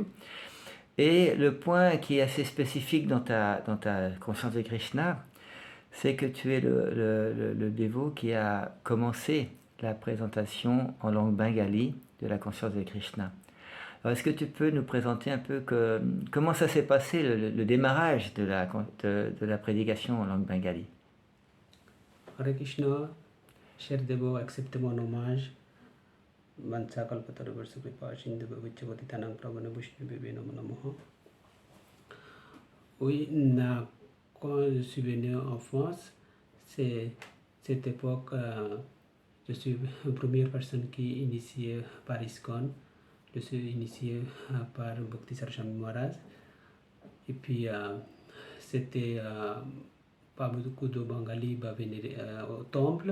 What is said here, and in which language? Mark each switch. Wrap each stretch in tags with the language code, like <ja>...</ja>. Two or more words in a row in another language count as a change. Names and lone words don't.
<fr>Et le point qui est assez spécifique dans ta conscience de Krishna, c'est que tu es le dévot qui a commencé la présentation en langue bengali de la conscience de Krishna. Alors, est-ce que tu peux nous présenter un peu comment ça s'est passé, le démarrage de la prédication en langue bengali? Hare Krishna, cher Devo, acceptez mon hommage. Vansa Kalpatara Versa Kripa Sindhu Bhavichavati Tanang Pravana Vishnu Namo Namo. Oui, quand je suis venu en France, c'est cette époque, je suis la première personne qui est initiée par ISKCON. Je suis initié par Bhakti Saraswami Maharaj. Et puis, c'était pas beaucoup de Bengalis va venir au temple.</fr>